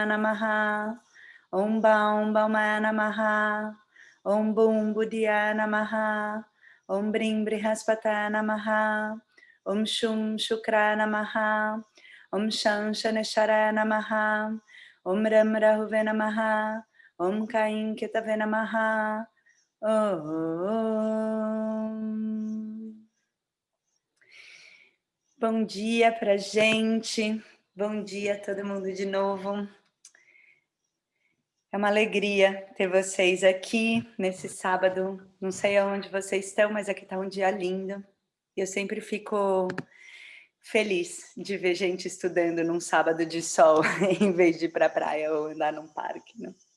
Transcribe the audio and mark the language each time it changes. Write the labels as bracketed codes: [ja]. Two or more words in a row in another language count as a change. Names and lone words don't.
[sa] नमः ॐ भौं भौमाय नमः ॐ बुं बुधाय नमः ॐ बृं बृहस्पतये नमः ॐ शुं शुक्राय नमः ॐ शं शनैश्चराय नमः ॐ रां राहवे नमः ॐ कें केतवे नमः ॐ. [pt] Bom dia pra gente. Bom dia a todo mundo de novo. É uma alegria ter vocês aqui nesse sábado. Não sei aonde vocês estão, mas aqui está um dia lindo. Eu sempre fico feliz de ver gente estudando num sábado de sol, em vez de ir para a praia ou andar num parque, né?